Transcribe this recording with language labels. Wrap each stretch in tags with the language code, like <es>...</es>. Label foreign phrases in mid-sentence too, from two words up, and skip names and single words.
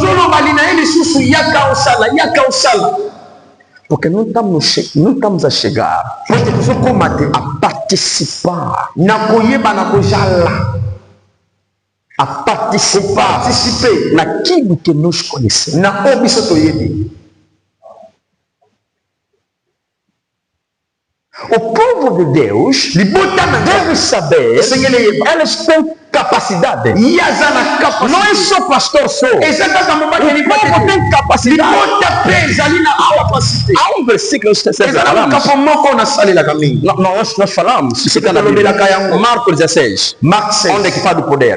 <pt>Porque não estamos a chegar a participar, a participer naquilo que nós conhecemos.</pt> <ln>Na obiso toyebi.</ln> <pt>O povo de Deus deve saber, eles têm capacidade. Não é só pastor só. O povo tem capacidade. Há um versículo que nós falamos, Marcos 16, onde é que fala do poder?</pt>